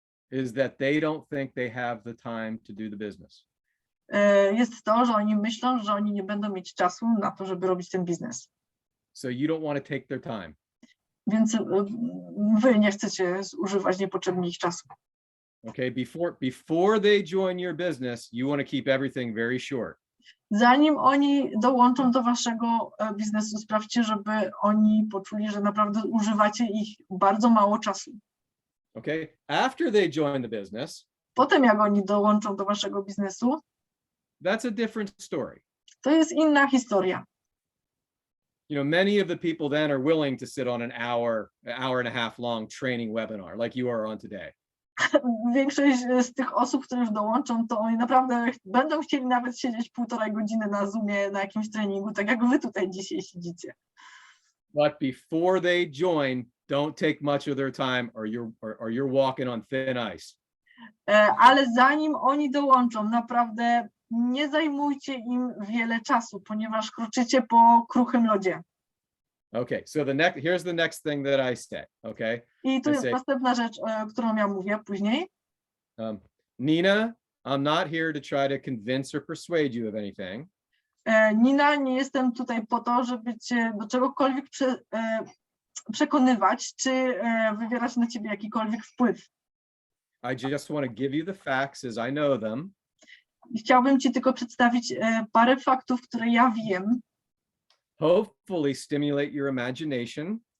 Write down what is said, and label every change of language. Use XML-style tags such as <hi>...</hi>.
<en>is that they don't think they have the time to do the business.</en> <pl>jest to, że oni myślą, że oni nie będą mieć czasu na to, żeby robić ten biznes.</pl> <en>So you don't want to take their time.</en> <pl>Więc wy nie chcecie zużywać niepotrzebnie ich czasu.</pl> <en>Okay, before they join your business, you want to keep everything very short.</en> <pl>Zanim oni dołączą do waszego biznesu, sprawdźcie, żeby oni poczuli, że naprawdę używacie ich bardzo mało czasu.</pl> <en>Okay, after they join the business,</en> <pl>Potem jak oni dołączą do waszego biznesu,</pl> <en>that's a different story.</en> <pl>to jest inna historia.</pl> <en>You know, many of the people then are willing to sit on an hour and a half long training webinar like you are on today.</en> <pl>Większość z tych osób, które już dołączą, to oni naprawdę będą chcieli nawet siedzieć 1,5 godziny na Zoomie, na jakimś treningu, tak jak wy tutaj dzisiaj siedzicie.</pl> <en>But before they join, don't take much of their time or you're walking on thin ice.</en> <pl>Ale zanim oni dołączą, naprawdę nie zajmujcie im wiele czasu, ponieważ kroczycie po kruchym lodzie.</pl> <en>Okay, so here's the next thing that I say, okay?</en> <pl>I tu jest następna rzecz, którą ja mówię później.</pl> <en>Nina, I'm not here to try to convince or persuade you of anything.</en> <pl>Nina, nie jestem tutaj po to, żeby cię do czegokolwiek przekonywać, czy wywierać na ciebie jakikolwiek wpływ.</pl> <en>I just want to give you the facts as I know them.</en> <pl>Chciałbym ci tylko przedstawić parę faktów, które ja wiem.</pl> <en>Hopefully stimulate your imagination.</en>